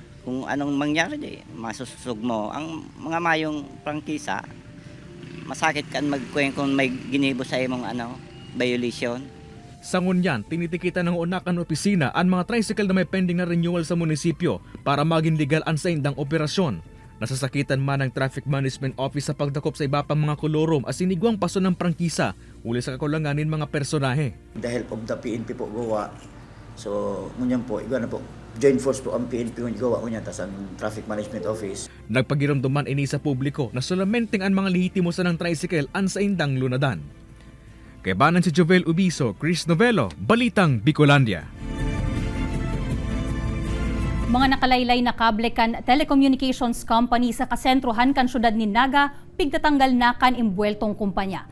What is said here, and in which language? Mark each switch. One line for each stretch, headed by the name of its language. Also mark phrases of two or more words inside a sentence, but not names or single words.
Bikol: Kung anong mangyari, masusug mo. Ang mga mayong prangkisa, masakit kan magkuweng kung may ginibo sa imong violation. Sa ngunyan, tinitikitan ng unakan opisina ang mga tricycle na may pending na renewal sa munisipyo para maging legal ang sa indang operasyon. Nasasakitan man ang Traffic Management Office sa pagdakop sa iba pang mga kolorom as sinigwang paso ng prangkisa uli sa kakulanganin mga personahe.
English: The help of the PNP
Bikol: po gawa. So, ngunyan po, iba na po. Joint force po ang PNP kung gawa ko niya, tas ang Traffic Management Office. Nagpagiramduman ini sa publiko na solamente ang mga lehitimo sa ng tricycle ang sa indang lunadan. Kay banan si Jovel Ubiso, Chris Novelo, Balitang Bicolandia. Mga nakalaylay na kable kan telecommunications company sa kasentrohan kan syudad ni Naga, pigtatanggal na kan imbueltong kumpanya.